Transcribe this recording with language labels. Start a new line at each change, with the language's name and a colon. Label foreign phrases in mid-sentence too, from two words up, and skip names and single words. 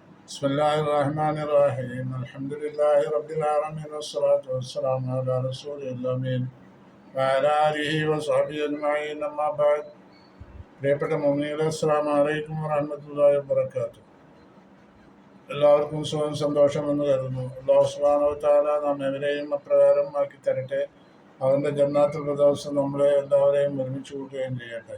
Arabic: بسم الله الرحمن الرحيم الحمد لله رب العالمين والصلاة والسلام على رسول الأمين وعلى آله وصحبه أجمعين أما بعد
Malayalam: പ്രിയപ്പെട്ട മുഅ്മിനീങ്ങളെ
Arabic: السلام عليكم ورحمة الله وبركاته.
Malayalam: എല്ലാവർക്കും സുഖം സന്തോഷമെന്ന് കരുതുന്നു.
Arabic: الله سبحانه وتعالى
Malayalam: നാം എവരെയും അപ്രകാരം ആക്കി തരട്ടെ. അവൻ്റെ ജന്നാത്തുൽ ഫിർദൗസിൽ നമ്മളെ എല്ലാവരെയും ഒരുമിച്ച് കൂട്ടുകയും ചെയ്യട്ടെ.